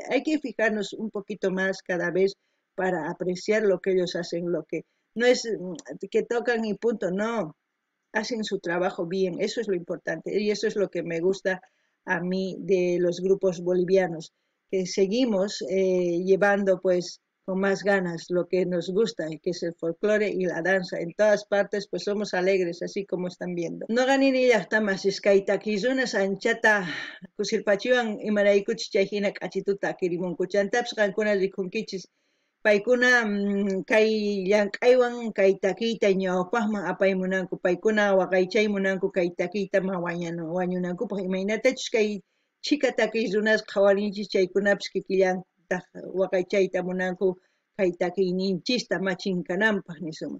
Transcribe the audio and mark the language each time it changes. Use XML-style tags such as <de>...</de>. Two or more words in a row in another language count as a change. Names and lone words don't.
<es>Hay que fijarnos un poquito más cada vez para apreciar lo que ellos hacen, lo que no es que tocan y punto, no, hacen su trabajo bien, eso es lo importante y eso es lo que me gusta a mí de los grupos bolivianos, que seguimos llevando pues con más ganas lo que nos gusta, que es el folclore y la danza. En todas partes pues somos alegres, así como están viendo.</es> <qu>No ganini llaqtamas iskaytakizunas anchata kusilpachiwan imaraykuchis chayhina k'achituta kirimunkuchantapas qankuna rikunkichis paykuna kay llank'aywan kay takiyta ñawpaqman apaymunanku, paykuna waqaychaymunanku kay takiyta wañunankupaq imaynatachus kay chika takiy runas qhawarinchis chaykunapas kikillan waqaychayta munanku kay takiyninchista machinkananpaq nisuma.</qu>